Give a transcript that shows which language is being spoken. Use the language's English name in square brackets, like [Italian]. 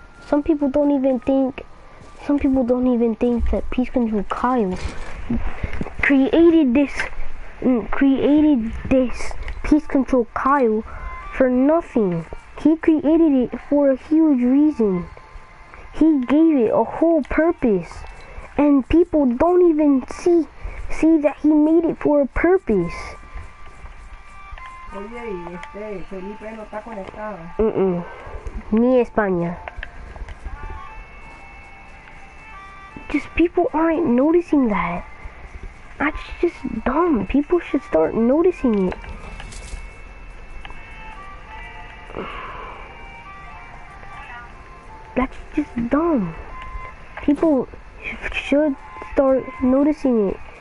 [English] Some people don't even think that Peace Control Kyle created this Peace Control Kyle for nothing. He created it for a huge reason. He gave it a whole purpose. And people don't even see that he made it for a purpose. [Spanish] Oye, y Felipe no está conectado. Ni España. [English] Just people aren't noticing that. That's just dumb. People should start noticing it. That's just dumb. People should start noticing it.